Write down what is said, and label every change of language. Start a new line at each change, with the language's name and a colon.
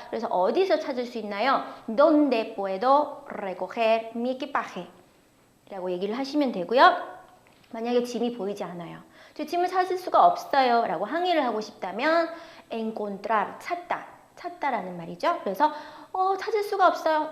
Korean: 그래서 어디서 찾을 수 있나요?
Spanish: ¿Dónde puedo recoger mi equipaje?
Korean: 라고 얘기를 하시면 되고요. 만약에 짐이 보이지 않아요. 제 짐을 찾을 수가 없어요 라고 항의를 하고 싶다면 encontrar, 찾다라는 말이죠. 그래서 찾을 수가 없어요.